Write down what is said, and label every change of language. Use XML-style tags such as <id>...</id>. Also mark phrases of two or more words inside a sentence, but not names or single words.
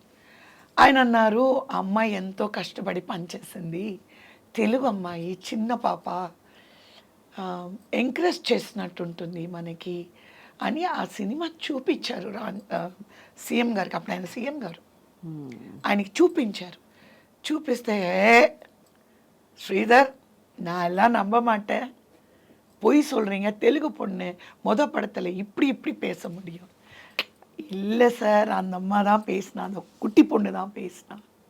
<te>ఆయన అన్నారు, అమ్మాయి ఎంతో కష్టపడి పనిచేసింది, తెలుగు అమ్మాయి, చిన్న పాప, ఎంకరేజ్ చేసినట్టుంటుంది మనకి అని ఆ సినిమా చూపించారు సీఎం గారికి. అప్పుడు ఆయన సీఎం గారు ఆయనకి చూపించారు.</te> <ta>చూపిస్తే ஸ்ரீதர் நான் எல்லாம் நம்ப மாட்டேன், பொய் சொல்கிறீங்க, தெலுங்கு பொண்ணு படத்தில் இப்படி பேச முடியும். இல்லை சார், அந்த அம்மா தான் பேசினா, அந்த குட்டி பொண்ணு தான் பேசினா.</ta>